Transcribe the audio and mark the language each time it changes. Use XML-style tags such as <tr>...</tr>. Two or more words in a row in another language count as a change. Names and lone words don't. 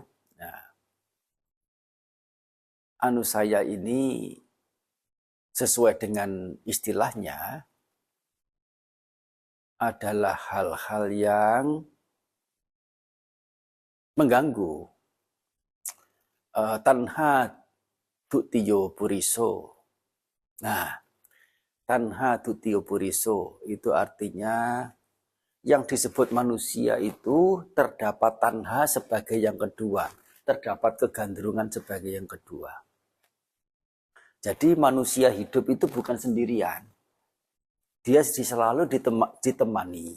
<id>Nah, anusaya ini sesuai dengan istilahnya adalah hal-hal yang mengganggu.</id> <pi>Tanha dutiyo puriso.</pi> <id>Nah,</id> <pi>tanha dutiyo puriso</pi> <id>itu artinya yang disebut manusia itu terdapat tanha sebagai yang kedua, terdapat kegandrungan sebagai yang kedua. Jadi manusia hidup itu bukan sendirian. Dia selalu ditemani.</id>